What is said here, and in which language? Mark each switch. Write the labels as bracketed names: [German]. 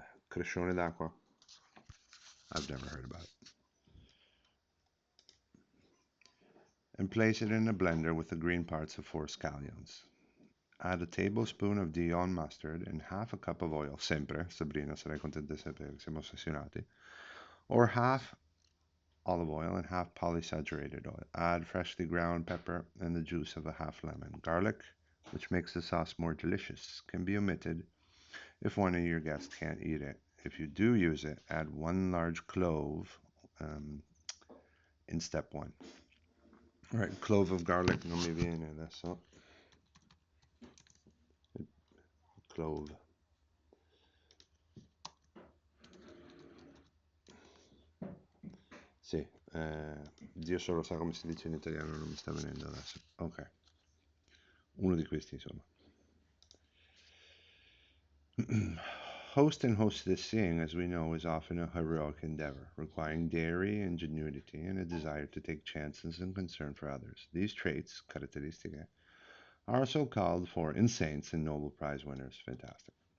[Italian] Crescione d'acqua. [English] I've never heard about it. And place it in a blender with the green parts of 4 scallions. Add a tablespoon of Dijon mustard and half a cup of oil. [Italian] Sempre, Sabrina, sarei contenta di sapere che siamo ossessionati. [English] Or half olive oil and half polysaturated oil. Add freshly ground pepper and the juice of a half lemon. Garlic, which makes the sauce more delicious, can be omitted if one of your guests can't eat it. If you do use it, add 1 large clove in step 1. All right, clove of garlic [Italian] non mi viene adesso. [English] Clove. [Italian] Sì, Dio solo sa come si dice in italiano, non mi sta venendo adesso. Ok, uno di questi insomma. [English] Host and hostess seeing, as we know, is often a heroic endeavor, requiring daring, ingenuity, and a desire to take chances and concern for others. These traits, caratteristiche, are also called for in saints and Nobel Prize winners. Fantastic.